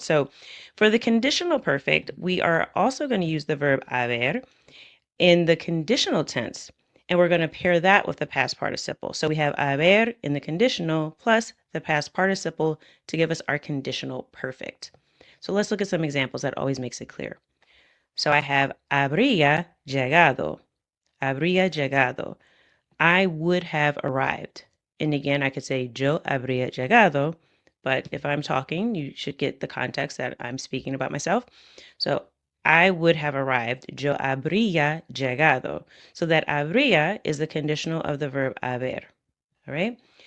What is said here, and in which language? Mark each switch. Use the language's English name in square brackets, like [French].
[English] So for the conditional perfect, we are also going to use the verb haber in the conditional tense. And we're going to pair that with the past participle. So we have haber in the conditional plus the past participle to give us our conditional perfect. So let's look at some examples that always makes it clear. So I have [Spanish] habría llegado. Habría llegado. [English] I would have arrived. And again, I could say [Spanish] yo habría llegado, [English] but if I'm talking, you should get the context that I'm speaking about myself. So I would have arrived. [Spanish] Yo habría llegado. [English] So that habría is the conditional of the verb haber. All right.